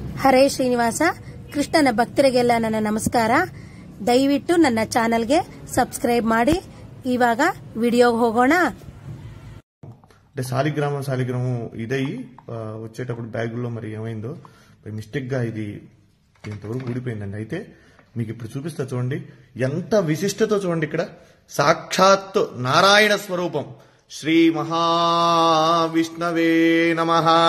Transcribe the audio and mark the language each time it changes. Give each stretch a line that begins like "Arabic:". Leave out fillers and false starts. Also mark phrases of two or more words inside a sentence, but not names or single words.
Kannada: ಹರೇ ಶ್ರೀನಿವಾಸ ಕೃಷ್ಣನ ಭಕ್ತರಿಗೆಲ್ಲ ನನ್ನ ನಮಸ್ಕಾರ. ದಯವಿಟ್ಟು ನನ್ನ ಚಾನೆಲ್ಗೆ ಸಬ್ಸ್ಕ್ರೈಬ್ ಮಾಡಿ. ಇವಾಗ ವಿಡಿಯೋಕಿ ಹೋಗೋಣ.
Telugu: అంటే సాలిగ్రామం ఇదయ్యి వచ్చేటప్పుడు బ్యాగుల్లో మరి ఏమైందో మిస్టేక్ గా ఇది ఇంతవరకు ఊడిపోయిందండి. అయితే మీకు ఇప్పుడు చూపిస్తా చూడండి, ఎంత విశిష్టతో చూడండి. ఇక్కడ సాక్షాత్ నారాయణ స్వరూపం శ్రీ మహావిష్ణవే నమః.